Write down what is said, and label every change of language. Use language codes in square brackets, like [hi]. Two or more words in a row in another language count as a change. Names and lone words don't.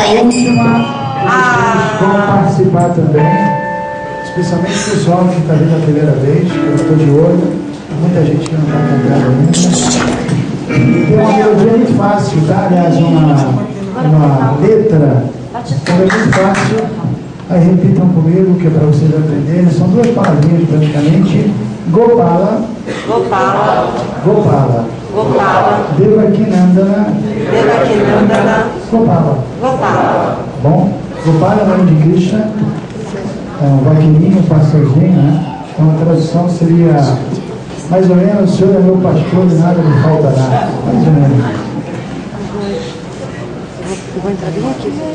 [pt] última, vão participar também, especialmente o pessoal que está vindo a primeira vez, que eu estou de olho, muita gente que não está cantando ainda. Tem uma melodia muito fácil, tá? Aliás, uma letra é muito fácil. Aí repitam comigo, que é para vocês aprenderem. São duas palavrinhas praticamente. Gopala. Gopala. Gopala. Gopala. Devakinandana. Devakinandana. Gopala. Gopala. Bom, Gopala é o nome de Krishna. É um vaquininho, um pastorzinho, né? Então a tradução seria mais ou menos: o Senhor é meu pastor e nada me faltará. Mais ou menos. Eu vou entrar bem aqui.